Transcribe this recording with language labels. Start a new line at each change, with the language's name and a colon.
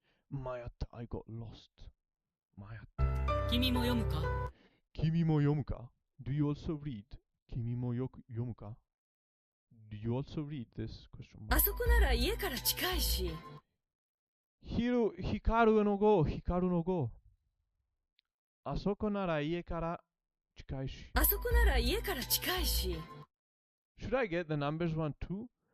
Japanese: 迷った
English: I got lost 迷った
Japanese: 君も読むか？君も読むか
English: Do you also read?
Japanese: 君もよく読むか
English: Do you also read this question mark?
Japanese: あそこなら家から近いし。光の語あそこなら家から近いし。あそこなら家から近いし。
English: Should I get the numbers one too?